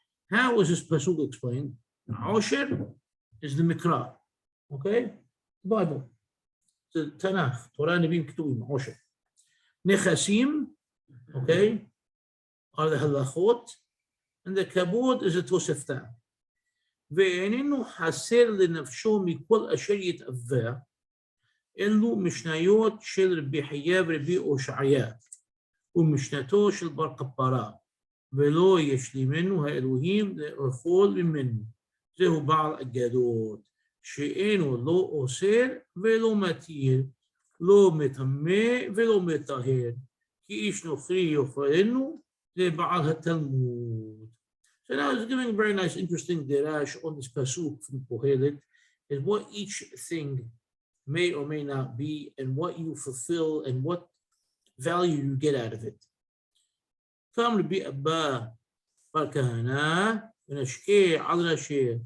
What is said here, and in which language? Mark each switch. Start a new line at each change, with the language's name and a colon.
English: How is this pasuk explained? Osher is the Mikra, okay? The Bible, the Tanakh, Torah, Nevi'im, Ketuvim, Osher. Nechasim, okay, are the halachot, and the kabod is the Tosefta.
Hebrew: ואיננו חסר לנפשו מכל אשר יתאווה, אלו משניות של רבי חייא ורבי הושעיה, ומשנתו של בר כפרה, ולא ישלימנו האלוהים לאכול ממנו. זהו בעל אגדות, שאינו לא אוסר ולא מתיר, לא מטמא ולא מטהר, כי איש נוכרי יאכלנו, זה בעל התלמוד.
English: So now it's giving a very nice, interesting derash on this pasuk from Kohelet, is what each thing may or may not be, and what you fulfill, and what value you get out of it. Come Rabbi Abba bar Kahana, v'nashkeh al nasheh.